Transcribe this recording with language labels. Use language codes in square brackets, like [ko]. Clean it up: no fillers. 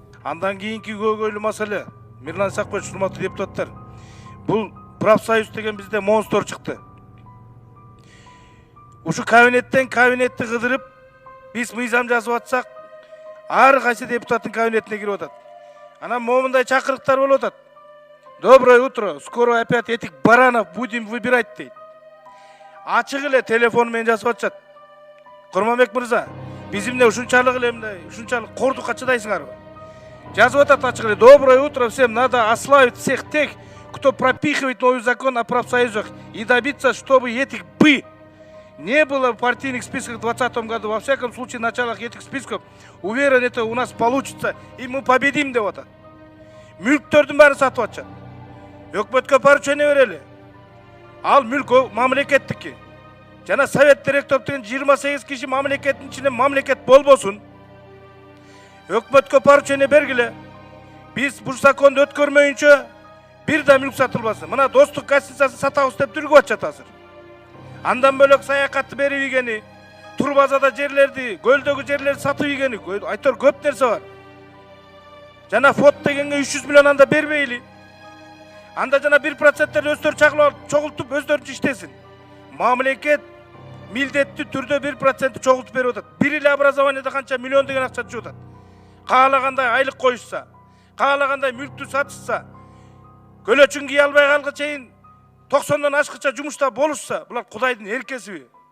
[ky] Андан кийинки көйгөйлүү маселе. Мирлан Исакбаевич, урматтуу депутаттар. Бул профсоюз деген бизде монстр чыкты. Ушу кабинетти кыдырып, биз мыйзам жазып атсак, ар кайсы депутаттын кабинетине кирип атат. Анан момундай чакырыктар болуп атат. [ru] Доброе утро, скоро опять этих баранов будем выбирать [ky] дейт. Ачык эле телефон менен жазып атышат. Курманбек мырза, биз эмне ушунчалык эле мындай, ушунчалык кордукка чыдайсыңарбы? Жазып атат ачык эле. [ru] Доброе утро всем, надо ославить всех тех, кто пропихивает новый закон о профсоюзах и добиться, чтобы этих не было в партийных списках в 2020 году. Во всяком случае, в началах этих списков, уверен, это у нас получится, и мы победим, [ky] деп атат. Мүлктөрдүн баарын сатып атышат. Өкмөткө поручение берели. Ал мүлк мамлекеттики. Жана совет директор деген 28 киши мамлекеттин ичинде мамлекет болбосун. Өкмөткө поручение бергиле. Биз бул законду өткөрмөйүнчө бир да мүлк сатылбасын. Мына достук гостиницасын сатабыз деп түргүп атышат азыр. Андан бөлөк саякатты берип ийгени, Турбазада жерлерди, көлдөгү жерлерди сатып ийгени, айтор көп нерсе бар. Жана фот дегенге 300 миллион анда бербейли. Анда жана 1%-терди өздөрү чогултуп өздөрүнчө иштесин. Мамлекет милдеттүү түрдө 1% чогултуп берип атат. Бир эле образованияда канча миллион деген акча түшүп атат. Каалагандай айлык коюшса, каалагандай мүлктү сатышса, көлөчүн кие албай калгыга чейин 90-дан ашкыча жумушта болушса, булар Кудайдын эркесиби?